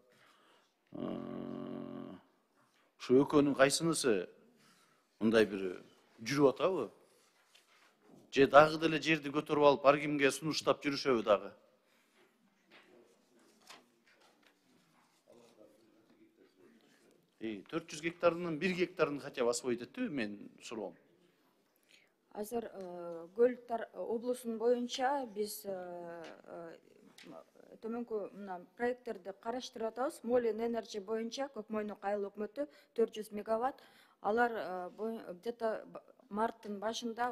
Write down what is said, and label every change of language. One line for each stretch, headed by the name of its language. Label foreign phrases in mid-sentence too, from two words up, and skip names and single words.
Kyrgyz: Ушу экөөнүн кайсынысы мындай бир жүрүп атабы? Же дагы деле жерди көтөрүп алып ар кимге сунуштап жүрүшөбү дагы? 400 гектарынан 1 гектарын
Russian: хотя бы освоить
Kyrgyz: этти мен суроом. Азыр Көл облусунун боюнча биз төмөнкү мына проекттерди караштырып атабыз. Молин Energy боюнча Көкмойнок айыл өкмөтү 400 мегаватт. Алар где-то марттын башында